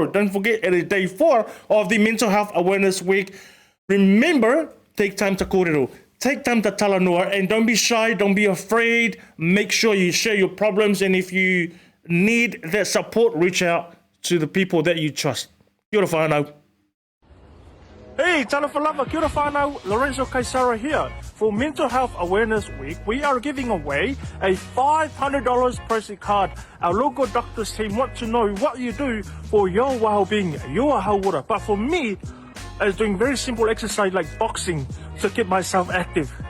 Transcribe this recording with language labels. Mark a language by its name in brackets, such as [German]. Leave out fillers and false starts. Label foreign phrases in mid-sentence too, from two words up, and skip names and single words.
[English] Don't forget, it is day 4 of the Mental Health Awareness Week. Remember, take time to kōrero, take time to talanoa, and don't be shy, don't be afraid. Make sure you share your problems, and if you need that support, reach out to the people that you trust. [Māori] Kia ora whānau. Hey, talawhalava, kia ora whānau, [English] Lorenzo Kaisara here. For Mental Health Awareness Week, we are giving away a $500 pressure card. Our local doctors team want to know what you do for your well-being, your hauora. But for me, it's doing very simple exercise like boxing to keep myself active.